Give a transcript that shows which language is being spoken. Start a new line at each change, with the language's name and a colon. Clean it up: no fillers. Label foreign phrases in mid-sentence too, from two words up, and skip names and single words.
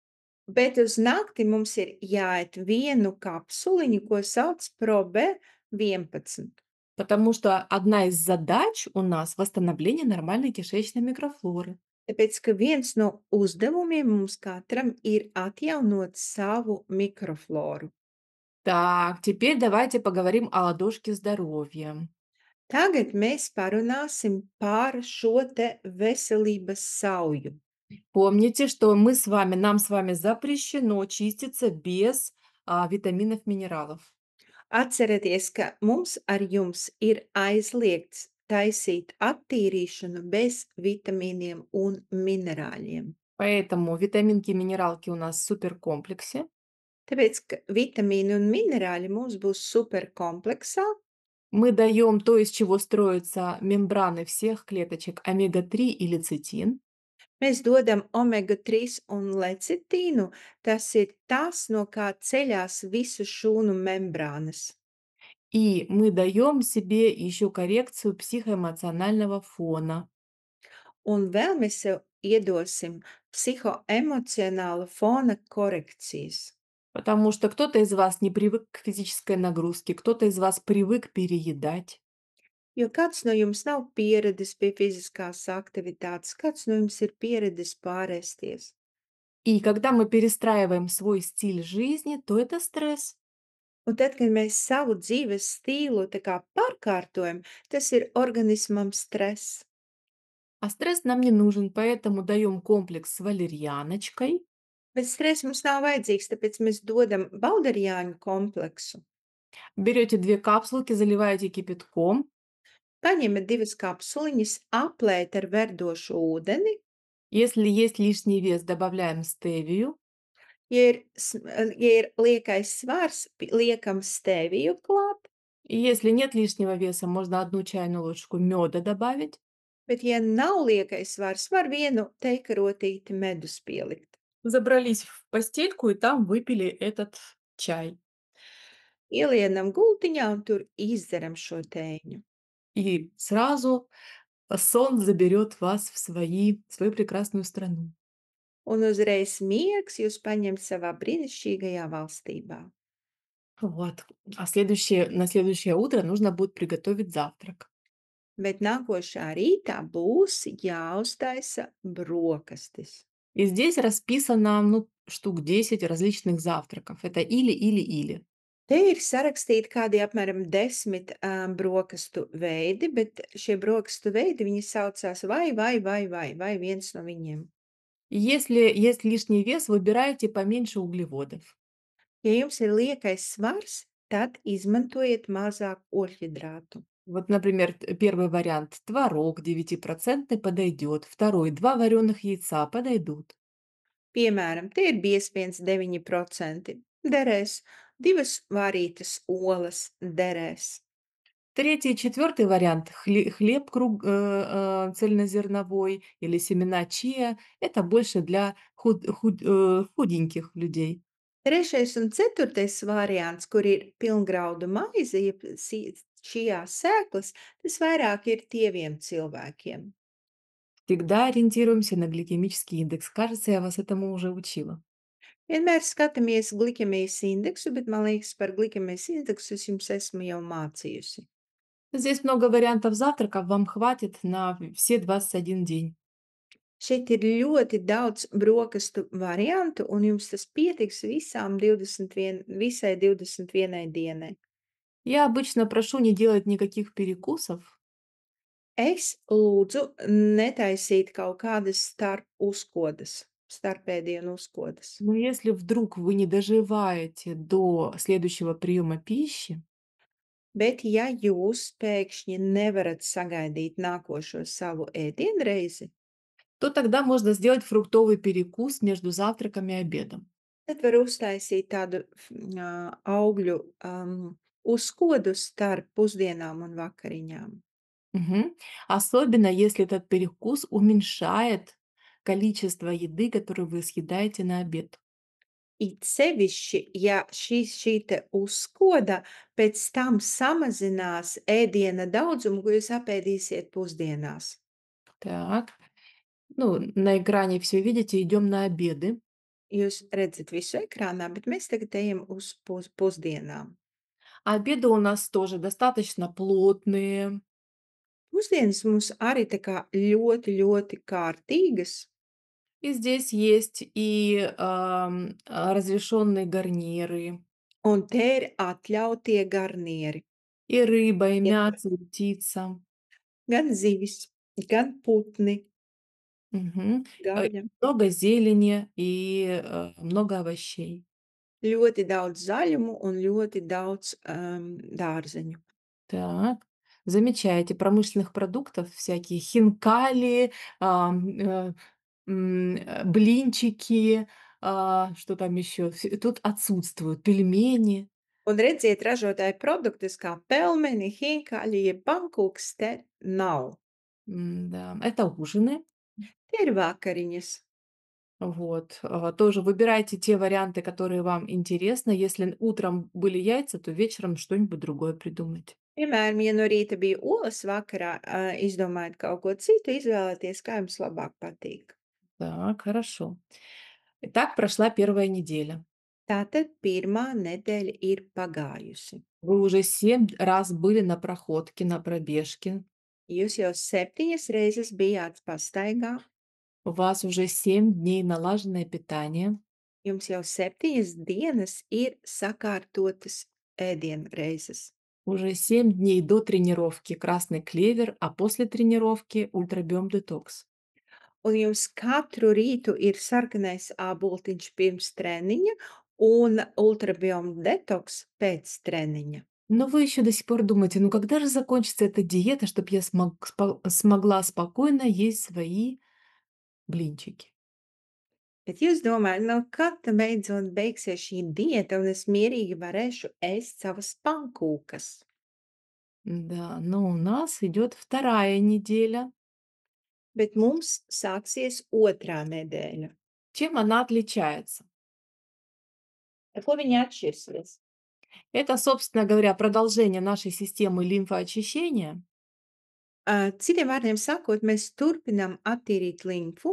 Latvian: Bet uz nakti mums ir jāēd vienu kapsuliņu, ko sauc ProB11.
Russian: потому что одна из задач у нас — восстановление нормальной кишечной микрофлоры.
Latvian: Tāpēc, ka viens no uzdevumiem mums katram ir atjaunot savu mikrofloru.
Russian: Так, теперь давайте поговорим о ладошке здоровья.
Latvian: Tagad mēs parunāsim par šo te veselības sauju.
Russian: Помните, что нам с вами запрещено чиститься без, витаминов, минералов.
Latvian: Atcerieties, ka mums ar jums ir aizliegts taisīt attīrīšanu bez vitamīniem un minerāļiem.
Russian: Поэтому витаминки и минералки у нас в суперкомплексе.
Latvian: Tāpēc, ka vitamīni un minerāļi mums būs superkompleksā,
Russian: Мы даем то, из чего строятся мембраны всех клеточек, омега-3 и лецитин.
Latvian: mēs dodam omega-3 un lecitīnu, tas ir tas, no kā ceļās visu šūnu membrānas.
Russian: И мы даем себе еще коррекцию психоэмоционального фона.
Latvian: Un vēl mēs sev iedosim psihoemocionāla fona korekcijas.
Russian: Потому что кто-то из вас не привык к физической нагрузке, кто-то из вас привык переедать.
Latvian: Jo kāds no jums nav pieradis pie fiziskās aktivitātes, kāds no jums ir pieradis pārēsties.
Russian: И когда мы перестраиваем свой стиль жизни, то это стресс.
Latvian: Un tad, kad mēs savu dzīves stilu tā kā pārkārtojam, tas ir organismam stress.
Russian: А стресс нам не нужен, поэтому даем комплекс с валерьяночкой.
Latvian: Bet stress mums nav vajadzīgs, tāpēc mēs dodam balderjāņu kompleksu.
Russian: Берете 2 капсулки, заливаете кипятком.
Latvian: Paņemat divas kapsuliņas, aplēt ar verdošu ūdeni.
Russian: Если есть лишний вес, добавляем стевию.
Latvian: Ja ir liekais svars, liekam steviju klāt,
Russian: И если нет лишнего веса, можно 1 чайную ложку меда добавить.
Latvian: bet ja nav liekais svars, var vienu teikarotīti medus pielikt.
Russian: Забрались в постельку и там выпили этот чай.
Latvian: Ielienam gultiņā un tur izdzeram šo tēņu.
Russian: И сразу сон заберет вас в свою прекрасную страну.
Latvian: Un uzreiz miegs jūs paņemt savā brīnišķīgajā valstībā.
Russian: Вот. На следующее утро нужно будет приготовить завтрак.
Latvian: Bet nākošā rītā būs jāuztaisa brokastis.
Russian: И здесь расписано, ну, штук 10 различных завтраков. Это или.
Latvian: Te ir sarakstīti kādi apmēram 10 brokastu veidi, bet šie brokastu veidi, viņi saucās vai viens no viņiem.
Russian: Если есть лишний вес, выбирайте поменьше углеводов.
Latvian: Ja jums ir liekais svars, tad izmantojiet mazāk oļhidrātu.
Russian: Вот, например, первый вариант — творог 9% подойдет. Второй — 2 вареных яйца подойдут.
Latvian: Piemēram, te ir biespiens 9%, derēs, 2 vārītas olas, derēs.
Russian: Третий и четвертый вариант — хлеб цельнозерновой или семена чиа — это больше для худеньких людей.
Latvian: Trešais un ceturtais variants, kur ir pilngraudu maize, jeb šijā sēklas, tas vairāk ir tieviem cilvēkiem.
Russian: Всегда ориентируемся на гликемический индекс. Кажется, я вас этому уже учила.
Latvian: Vienmēr skatāmies glikemijas indeksu, bet man liekas, par glikemijas indeksu es jums esmu jau mācījusi.
Russian: Здесь много вариантов завтраков, вам хватит на все 21 день.
Latvian: Šeit ir ļoti daudz brokastu variantu, un jums tas pietiks visai 21 dienai.
Russian: Я обычно прошу не делать никаких перекусов.
Latvian: Es lūdzu netaisīt kaut kādas starpēdienu uzkodas.
Russian: Но если вдруг вы не доживаете до следующего приема пищи,
Latvian: Bet ja jūs pēkšņi nevarat sagaidīt nākošo savu ēdienreizi,
Russian: то тогда можно сделать фруктовый перекус между завтраком и обедом.
Latvian: tad var uztaisīt tādu augļu uzkodu starp pusdienām un vakariņām. Мгм.
Russian: Особенно если этот перекус уменьшает количество еды, которую вы съедаете на обед.
Latvian: It sevišķi, ja šī te uzkoda pēc tam samazinās ēdiena daudzumu, ko jūs apēdīsiet pusdienās.
Russian: Так. Ну, на экране все видите, идем на обеды.
Latvian: Jūs redzat visu ekrānā, bet mēs tagad ejam uz pusdienām.
Russian: Обеды у нас тоже достаточно плотные.
Latvian: Pusdienas mums arī tā kā ļoti, ļoti kārtīgas,
Russian: И здесь есть и разрешенные гарниры,
Latvian: un te ir atļautie garnieri.
Russian: и рыба, и
Latvian: Ir
Russian: мясо, и птица.
Latvian: gan zivis, gan putni, Мгм. gaļa.
Russian: Много зелени и много овощей.
Latvian: Ļoti daudz zaļumu un ļoti daudz, dārzeņu.
Russian: Так, замечаете, промышленных продуктов, всякие хинкали, блинчики, что там еще? Тут отсутствуют пельмени.
Latvian: Un redziet, ražotāju produktus kā pelmeni, hinkāļi, jeb pankūks te nav.
Russian: Да, это ужины.
Latvian: Tie ir vakariņas.
Russian: Вот, тоже выбирайте те варианты, которые вам интересны. Если утром были яйца, то вечером что-нибудь другое придумайте.
Latvian: Piemēram, ja no rīta bija olas, vakarā, izdomājat kaut ko citu, izvēlieties, kā jums labāk patīk.
Russian: Так, хорошо. Итак, прошла первая неделя.
Latvian: Tātad pirmā nedēļa ir pagājusi.
Russian: Вы уже 7 раз были на проходке, на пробежке.
Latvian: Jūs jau 7 reizes bijāt pastaigā,
Russian: У вас уже 7 дней налаженное питание.
Latvian: jums jau 7 dienas ir sakārtotas ēdienreizes.
Russian: Уже 7 дней до тренировки красный клевер, а после тренировки ультрабиом детокс.
Latvian: Un jums katru rītu ir sarkanais āboltiņš pirms treniņa un ultrabioma detoks pēc treniņa.
Russian: Но вы еще до сих пор думаете, ну когда же закончится эта диета, чтобы я смогла спокойно есть свои блинчики?
Latvian: Bet jūs domājat, nu kad tad beidzot beigsies šī dieta un es mierīgi varēšu ēst savas pankūkas?
Russian: Да, но у нас идет вторая неделя.
Latvian: Bet mums sāksies otrā nedēļa.
Russian: Чем она отличается?
Latvian: Ar ko viņa atšķirsies?
Russian: Это, собственно говоря, продолжение нашей системы лимфоочищения.
Latvian: Citiem vārdiem sakot, mēs turpinām attīrīt limfu,